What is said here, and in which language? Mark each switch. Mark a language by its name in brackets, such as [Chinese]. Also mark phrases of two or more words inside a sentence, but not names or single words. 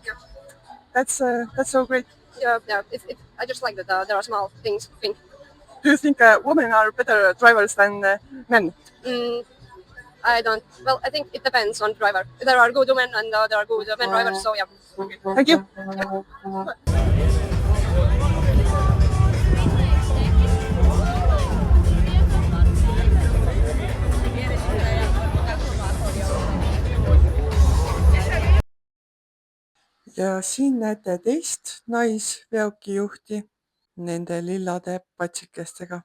[English] That's so great. Yeah. I just like that there are small things pink. Do you think women are better drivers than men? I don't. Well, I think it depends on driver. There are good women and there are good men drivers. So yeah. Thank you. [Estonian] Ja siin näete teist naisveokijuhti nende lillade patsikestega.